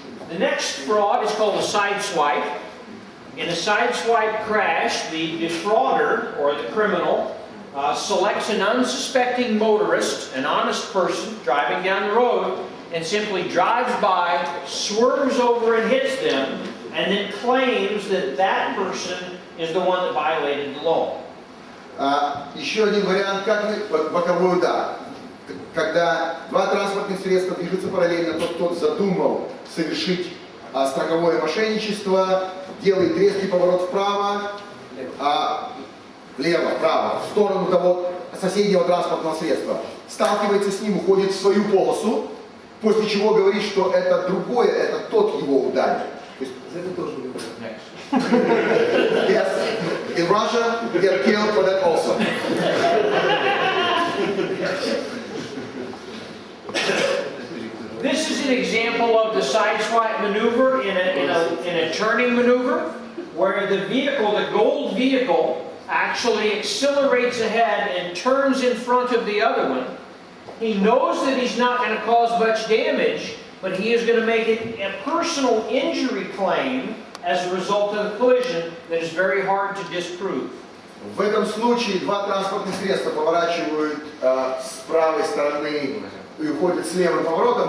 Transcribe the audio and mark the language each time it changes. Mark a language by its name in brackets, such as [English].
[English] The next fraud is called a sideswipe. In a sideswipe crash, the defrauder, or the criminal, selects an unsuspecting motorist, an honest person, driving down the road, and simply drives by, swerves over and hits them, and then claims that that person is the one that violated the law. [Russian] Еще один вариант, как боковой удар. Когда два транспортных средства движутся параллельно, тот задумал совершить страховое мошенничество, делает резкий поворот вправо, влево, вправо, в сторону того соседнего транспортного средства, сталкивается с ним, уходит в свою полосу, после чего говорит, что это другое, это тот его ударил. То есть это тоже [English] Yes, in Russia, we get killed for that also. This is an example of the sideswipe maneuver in a turning maneuver, where the vehicle, the gold vehicle, actually accelerates ahead and turns in front of the other one. He knows that he's not going to cause much damage, but he is going to make it a personal injury claim as a result of the collision that is very hard to disprove. [Russian] В этом случае два транспортных средства поворачивают с правой стороны и уходят с левым поворотом.